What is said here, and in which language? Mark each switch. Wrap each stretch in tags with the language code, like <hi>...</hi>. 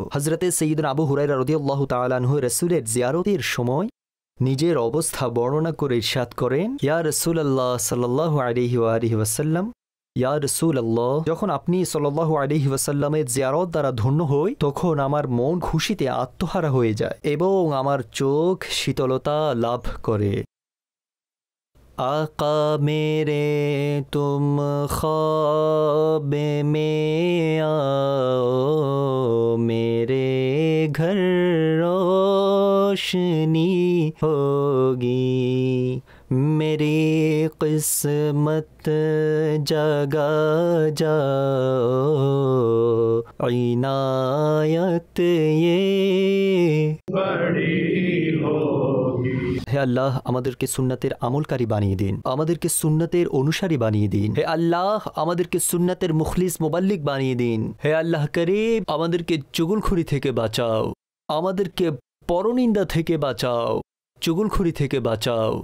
<bn>হযরতে সাইয়্যিদুনা আবু হুরায়রা রাদিয়াল্লাহু তাআলা আনহু রাসূলের জিয়ারতের সময় নিজের অবস্থা বর্ণনা করে ইরশাদ করেন, ইয়া রাসূলুল্লাহ সাল্লাল্লাহু আলাইহি ওয়া আলিহি ওয়াসাল্লাম, ইয়া রাসূলুল্লাহ, যখন আপনি সাল্লাল্লাহু আলাইহি ওয়াসাল্লামের জিয়ারত দ্বারা ধন্য হই তখন আমার মন খুশিতে আত্মহারা হয়ে যায় এবং আমার চোখ শীতলতা লাভ করে।</bn> <hi>आका मेरे तुम ख्वाब में आओ, मेरे घर रोशनी होगी, मेरी किस्मत जगा जाओ, इनायत ये बड़ी होगी।</hi> <bn>হে আল্লাহ, আমাদেরকে সুন্নাতের আমলকারী বানিয়ে দিন, আমাদেরকে সুন্নাতের অনুসারী বানিয়ে দিন। হে আল্লাহ, আমাদেরকে সুন্নাতের মুখলিস মুবাল্লিগ বানিয়ে দিন। হে আল্লাহ করিম, আমাদেরকে চুগলখড়ি থেকে বাঁচাও, আমাদেরকে পরনিন্দা থেকে বাঁচাও, চুগলখড়ি থেকে বাঁচাও।</bn>